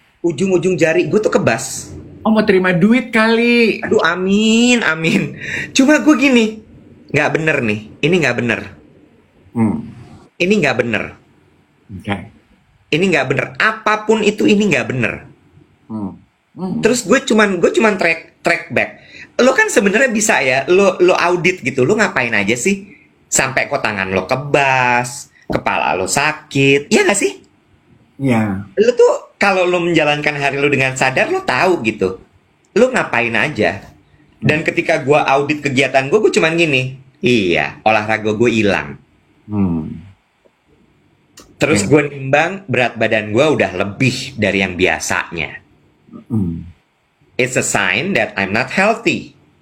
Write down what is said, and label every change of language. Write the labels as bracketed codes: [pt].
[id] Ujung-ujung jari gue tuh kebas. Oh, mau terima duit kali. Aduh, amin. Cuma gue gini, nggak bener nih. Ini nggak bener. Ini nggak bener. [en] Okay. [id] Ini nggak bener. Apapun itu, ini nggak bener. Terus gue cuman track back. Lo kan sebenarnya bisa ya, lo audit gitu. Lo ngapain aja sih sampai kok tangan lo kebas, kepala lo sakit, ya nggak sih? Iya. Lo tuh kalau lo menjalankan hari lo dengan sadar, lo tahu gitu. Lo ngapain aja. Dan ketika gue audit kegiatan gue cuman gini, iya, olahraga gue hilang. Terus gue nimbang, berat badan gue udah lebih dari yang biasanya. [en] It's a sign that I'm not healthy.